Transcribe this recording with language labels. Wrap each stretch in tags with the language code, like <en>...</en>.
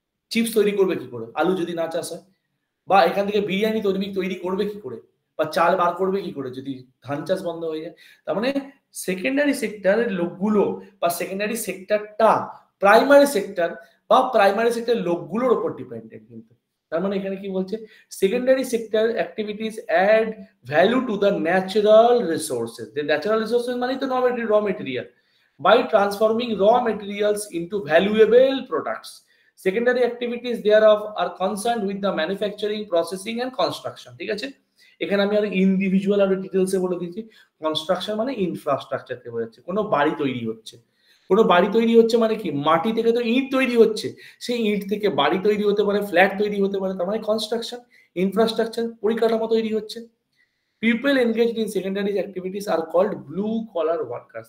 <bn>Chips তৈরি করবে কি করে, আলু যদি না চাষ হয়? বা এখান থেকে বিরিয়ানি তৈরি করবে কি করে, বা চাল বার করবে কি করে যদি ধান চাষ বন্ধ হয়ে যায়? তার মানে সেকেন্ডারি সেক্টরের লোকগুলো বা সেকেন্ডারি সেক্টরটা প্রাইমারি সেক্টর বা প্রাইমারি সেক্টর লোকগুলোর উপর ডিপেন্ডেন্ট কিন্তু। তার মানে এখানে কি বলছে,</bn> <en>Secondary sector activities add value to the natural resources. Natural resources</en> <bn>মানে তো</bn> <en>Raw material, by transforming raw materials into valuable products. Secondary activities thereof are concerned with the manufacturing, processing and construction.</en> <bn>ঠিক আছে, এখানে আমি আর ইন্ডিভিজুয়াল আর ডিটেইলসে বলে দিয়েছি। Construction মানে ইনফ্রাস্ট্রাকচারকে বোঝাচ্ছে, কোনো বাড়ি তৈরি হচ্ছে, কোনো বাড়ি তৈরি হচ্ছে মানে কি, মাটি থেকে তো ইট তৈরি হচ্ছে, সেই ইট থেকে বাড়ি তৈরি হতে পারে, ফ্ল্যাট তৈরি হতে পারে, তার মানে কনস্ট্রাকশন। ইনফ্রাস্ট্রাকচার, পরিকাঠামো তৈরি হচ্ছে।</bn> <en>People engaged in secondary activities are called blue collar workers.</en>